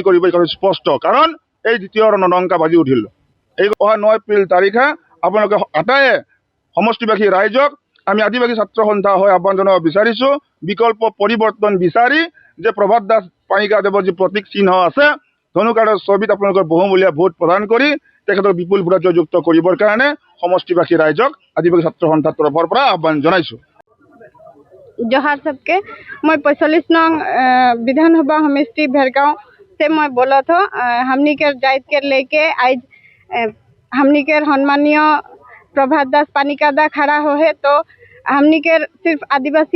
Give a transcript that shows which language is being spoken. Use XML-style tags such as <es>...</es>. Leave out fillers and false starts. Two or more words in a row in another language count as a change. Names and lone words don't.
<as>কৰিব এই স্পষ্ট কাৰণ এই দ্বিতীয় ৰণডংকা বাজি উঠিল এই অহা 9 এপ্ৰিল তাৰিখে আপোনালোকে আটায়ে সমষ্টিবাসী ৰাইজক আমি আদিবাসী ছাত্ৰ সন্থা হৈ আহ্বান জনাব বিচাৰিছোঁ বিকল্প পৰিৱৰ্তন বিচাৰি যে প্ৰভাত দাস পাণিকাদেৱৰ যি প্ৰতীক চিহ্ন আছে ধনুকাঁড়ৰ ছবিত আপোনালোকৰ বহুমূলীয়া ভোট প্ৰদান কৰি তেখেতক বিপুল ভোটত জয়যুক্ত কৰিবৰ কাৰণে সমষ্টিবাসী ৰাইজক আদিবাসী ছাত্ৰ সন্থাৰ তৰফৰ পৰা আহ্বান জনাইছোঁ।</as> <sck>जोहार सबके मैं 45 नंग विधानसभा समष्टि भेरगांव से मैं बोला था हमनी के जाइत के लेके आज हमनी के सम्मानीय प्रभात दास पानिकादा खड़ा हो है तो हमनी के सिर्फ आदिवासी</sck>